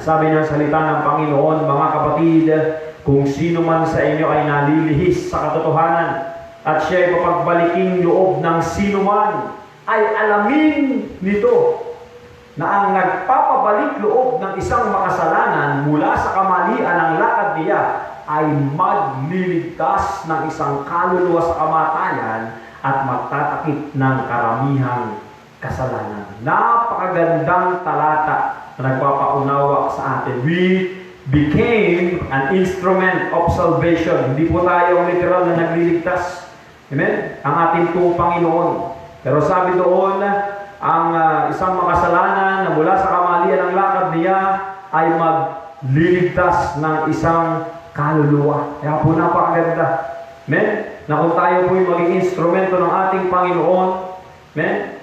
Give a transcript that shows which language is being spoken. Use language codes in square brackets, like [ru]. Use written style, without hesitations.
[tl] Sabi ng salita ng Panginoon, mga kapatid, kung sino man sa inyo ay nalilihis sa katotohanan at siya ay papagbaliking loob ng sino man, ay alamin nito na ang nagpapabalik loob ng isang makasalanan mula sa kamalian ng lakad niya ay magliligtas ng isang kaluluwa sa kamatayan at magtatakip ng karamihang kasalanan. Napakagandang talata na nagpapaunawa sa atin. [en] We became an instrument of salvation. [tl] Hindi po tayo literal na nagliligtas. Amen? Ang ating pong Panginoon. Pero sabi doon, ang isang makasalanan na mula sa kamalian ng lakad niya ay magliligtas ng isang kaluluwa. Kaya po napakaganda. Amen? Na kung tayo po'y maging instrumento ng ating Panginoon, amen?